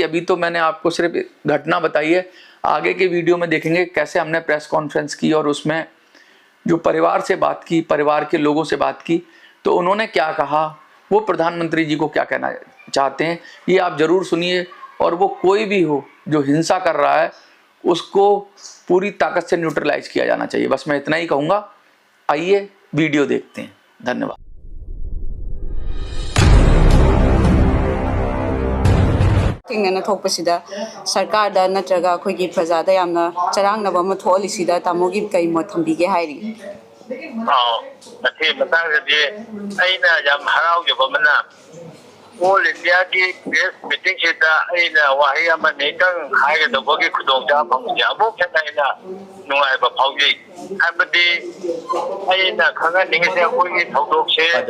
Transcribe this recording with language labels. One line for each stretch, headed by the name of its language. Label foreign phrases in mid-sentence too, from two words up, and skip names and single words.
Hindi: अभी तो मैंने आपको सिर्फ घटना बताई है। आगे के वीडियो में देखेंगे कैसे हमने प्रेस कॉन्फ्रेंस की और उसमें जो परिवार से बात की, परिवार के लोगों से बात की, तो उन्होंने क्या कहा, वो प्रधानमंत्री जी को क्या कहना चाहते हैं, ये आप जरूर सुनिए। और वो कोई भी हो जो हिंसा कर रहा है उसको पूरी ताकत से न्यूट्रलाइज किया जाना चाहिए। बस मैं इतना ही कहूँगा। आइए वीडियो देखते हैं। धन्यवाद।
Manipuri: ꯊꯦꯡꯅꯅ ꯊꯣꯛꯄꯁꯤꯗ ꯁꯔꯀꯥꯔꯗ ꯅꯠꯇ꯭ꯔꯒ ꯑꯩꯈꯣꯏꯒꯤ ꯄ꯭ꯔꯖꯥꯗ ꯌꯥꯝꯅ ꯆꯔꯥꯡꯅꯕ ꯑꯃ ꯊꯣꯛꯍꯜꯂꯤꯁꯤꯗ ꯇꯥꯃꯣꯒꯤ ꯀꯩ ꯃꯣꯠ ꯊꯝꯕꯤꯒꯦ ꯍꯥꯏꯔꯤ? ꯃꯁꯤ ꯃꯇꯥꯡꯗꯗꯤ ꯑꯩꯅ ꯌꯥꯝ ꯍꯔꯥꯎꯖꯕ ꯑꯃꯅ ꯑꯣꯜ ꯏꯟꯗꯤꯌꯥꯒꯤ ꯄ꯭ꯔꯦꯁ ꯃꯤꯇꯤꯡꯁꯤꯗ ꯑꯩꯅ ꯋꯥꯍꯩ ꯑꯃꯅꯤꯇꯪ ꯍꯥꯏꯒꯗꯧꯕꯒꯤ ꯈꯨꯗꯣꯡꯆꯥꯕ ꯐꯪꯕꯁꯦ ꯑꯃꯨꯛ ꯍꯦꯟꯅ ꯑꯩꯅ ꯅꯨꯡꯉꯥꯏꯕ ꯐꯥꯎꯖꯩ꯫ ꯍꯥꯏꯕꯗꯤ ꯑꯩꯅ ꯈꯪꯍꯟꯅꯤꯡꯉꯤꯁꯦ ꯑꯩꯈꯣꯏꯒꯤ ꯊꯧꯗꯣꯛꯁꯦ